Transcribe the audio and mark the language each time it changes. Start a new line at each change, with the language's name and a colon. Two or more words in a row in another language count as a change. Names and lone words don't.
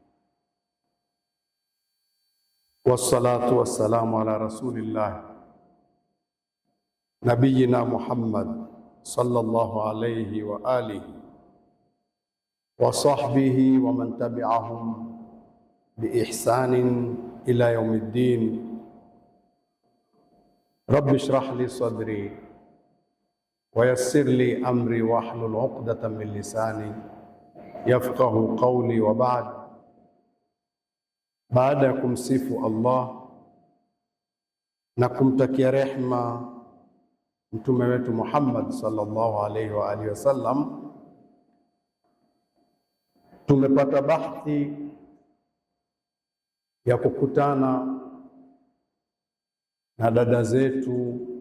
Arabic: والصلاة والسلام على رسول الله نبينا محمد صلى الله عليه وعلى آله وصحبه ومن تبعهم بإحسان إلى يوم الدين. رب اشرح لي صدري ويسر لي أمري واحلل عقدة من لساني يفقهوا قولي. وبعد.
Swahili: Baada ya kumsifu Allah na kumtakia rehma mtume wetu Muhammad
Arabic: صلى الله عليه وعلى آله وسلم,
Swahili: tumepata bahthi ya kukutana na dada zetu,